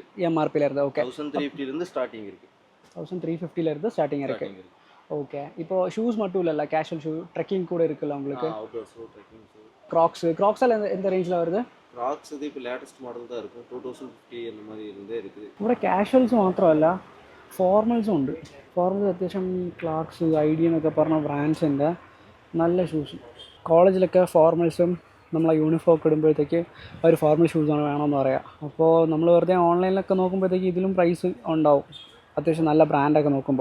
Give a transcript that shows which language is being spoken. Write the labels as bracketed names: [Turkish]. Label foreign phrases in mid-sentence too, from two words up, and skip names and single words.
[Tamil] ஓகே 1350 ஸ்டார்டிங் இருக்குது. 1350 ஸ்டார்டிங் இருக்குது. ஓகே. இப்போ ஷூஸ் மட்டும் இல்லைல்ல, [English] casual shoe, [Tamil] ட்ரெக்கிங் கூட இருக்குல்ல உங்களுக்கு? [English] outdoor shoe, trekking shoe. [Tamil] க்ராக்ஸ் எல்லாம் எந்த ரேஞ்சில் வருது? க்ராக்ஸ் இது இப்போ [English] latest model [Tamil] தான் இருக்கும், 2050 அந்த மாதிரி இருந்தே இருக்குது. [Malayalam] ഇവിടെ കാഷ്വൽസ് മാത്രമല്ല ഫോർമൽസും ഉണ്ട്. ഫോർമൽസ് അത്യാവശ്യം ക്ലാക്സ്, ഐഡി എന്നൊക്കെ പറഞ്ഞ ബ്രാൻഡ്സിൻ്റെ നല്ല ഷൂസ്. കോളേജിലൊക്കെ ഫോർമൽസും നമ്മളെ യൂണിഫോം ഒക്കെ ഇടുമ്പോഴത്തേക്ക് ഒരു ഫോർമൽ ഷൂസാണ് വേണമെന്ന് പറയാം. അപ്പോൾ നമ്മൾ വെറുതെ ഓൺലൈനിലൊക്കെ നോക്കുമ്പോഴത്തേക്ക് ഇതിലും പ്രൈസ് ഉണ്ടാവും, അത്യാവശ്യം നല്ല ബ്രാൻഡൊക്കെ നോക്കുമ്പോൾ.